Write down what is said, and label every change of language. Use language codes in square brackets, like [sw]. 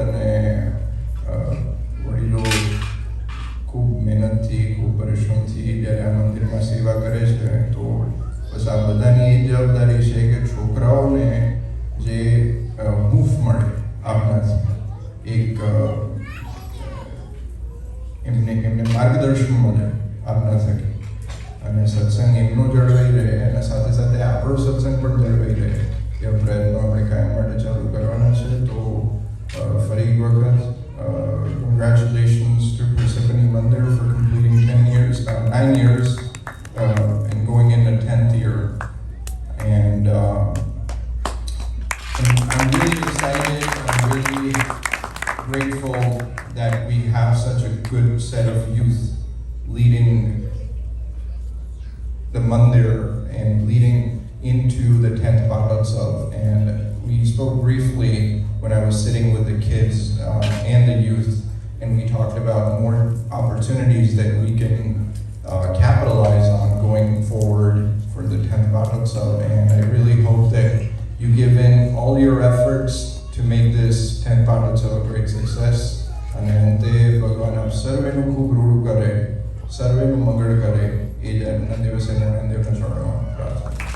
[gu] અને વડીલો ખૂબ મહેનતથી, ખૂબ પરિશ્રમથી જ્યારે આ મંદિરમાં સેવા કરે છે, તો બસ આ બધાની એ જવાબદારી છે કે છોકરાઓને જે હૂંફ મળે આપણાથી, એક એમને માર્ગદર્શન મળે આપના થકી, અને સત્સંગ એમનો જળવાઈ રહે, અને સાથે સાથે આપણો સત્સંગ પણ જળવાઈ રહે, એવા પ્રયત્નો આપણે કાયમ માટે ચાલુ કરવાના છે. તો ફરી એક વખત [en] congratulations to Persephone Mandir for completing 9 years and going in the 10th year. And I'm really excited, I'm really grateful that we have such a good set of youth leading the mandir and leading into the 10th Paatotsav. And we spoke briefly when I was sitting with the kids and the youth, and we talked about more opportunities that we can capitalize on going forward for the 10th Paatotsav. And I really hope that you give in all your efforts to make this 10th Paatotsav a great success. [gu] અને અંતે ભગવાન આપ સર્વેનું ખૂબ રૂડું કરે, સર્વેનું મંગળ કરે, એ જ આજના દિવસે નારાયણ દેવના ચરણોમાં પ્રાર્થના.